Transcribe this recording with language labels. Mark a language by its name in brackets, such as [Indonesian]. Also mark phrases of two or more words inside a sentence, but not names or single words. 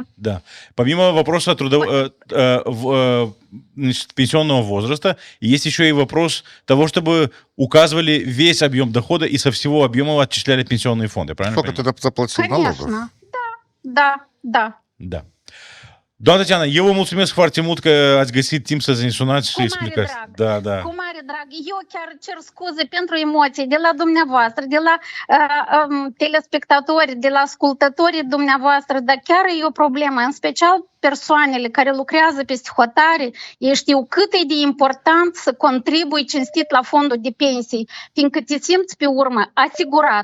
[Russian] Да. Помимо вопроса пенсионного возраста, есть еще и вопрос того, чтобы указывали весь объем дохода и со всего объема отчисляли пенсионные фонды, правильно? Сколько ты заплатил налогов? Конечно, да. Да. [Romanian] Doamna Tatiana, eu vă mulțumesc foarte mult că ați găsit timp să ne sunați și explicați. Da. Cu mare drag. Eu chiar cer scuze pentru emoții de la dumneavoastră, de la telespectatori, de la ascultătorii dumneavoastră, dar chiar e o problemă, în special persoanele care lucrează pe stihotare, ei știu cât e de important să contribui cinstit la fondul de pensii, fiindcă te simți pe urmă asigurat.